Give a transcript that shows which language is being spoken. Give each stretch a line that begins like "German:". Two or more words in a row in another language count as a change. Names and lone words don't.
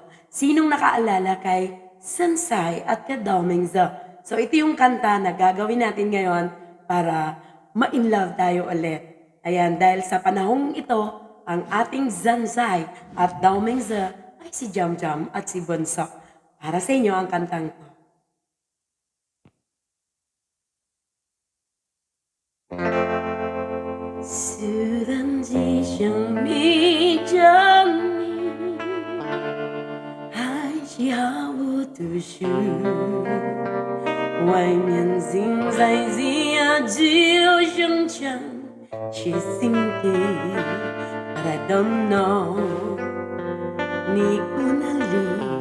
Filipino: Sinong nakaalala kay Sansay at Kadamingza? So ito yung kanta na gagawin natin ngayon para ma-inlove tayo ulit. Ayan, dahil sa panahong ito, ang ating Zansay at Daomingza ay si Jam Jam at si Bonsok. Para sa inyo ang kantang to.
Chinese: 虽然只想迷着你，还是毫无头绪。外面现在只有只有声响，是心底 ，
English: But I don't know
Chinese: 你在哪里。